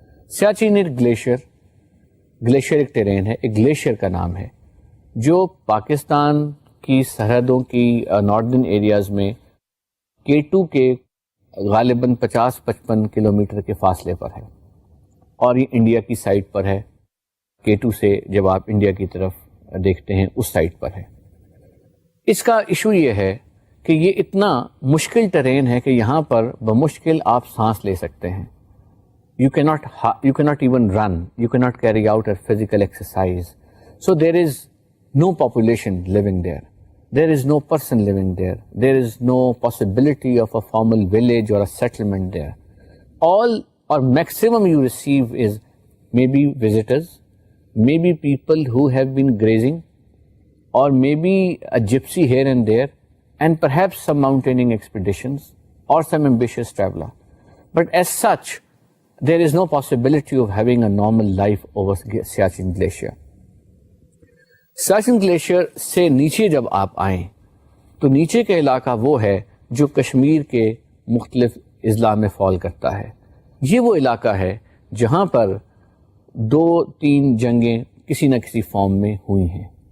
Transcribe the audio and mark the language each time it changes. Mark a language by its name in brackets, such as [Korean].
[Urdu] سیاچن ایک گلیشیئر ایک ٹیرین ہے، ایک گلیشیئر کا نام ہے جو پاکستان کی سرحدوں کی ناردرن ایریاز میں K2 کے غالباً 50-55 کلومیٹر کے فاصلے پر ہے، اور یہ انڈیا کی سائٹ پر ہے. K2 سے جب آپ انڈیا کی طرف دیکھتے ہیں اس سائٹ پر ہے. اس کا ایشو یہ ہے کہ یہ اتنا مشکل ٹرین ہے کہ یہاں پر بمشکل آپ سانس لے سکتے ہیں. [English] You cannot even run. You cannot carry out a physical exercise. So there is no population living there. There is no person living there. There is no possibility of a formal village or a settlement there. All or maximum you receive is maybe visitors, maybe people who have been grazing, or maybe a gypsy here and there, and perhaps some mountaineering expeditions or some ambitious traveler. But as such, there is no possibility of having a normal life over Siachen Glacier. [Urdu] Siachen Glacier سے نیچے جب آپ آئیں تو نیچے کا علاقہ وہ ہے جو کشمیر کے مختلف اضلاع میں فال کرتا ہے. یہ وہ علاقہ ہے جہاں پر 2-3 جنگیں کسی نہ کسی فارم میں ہوئی ہیں.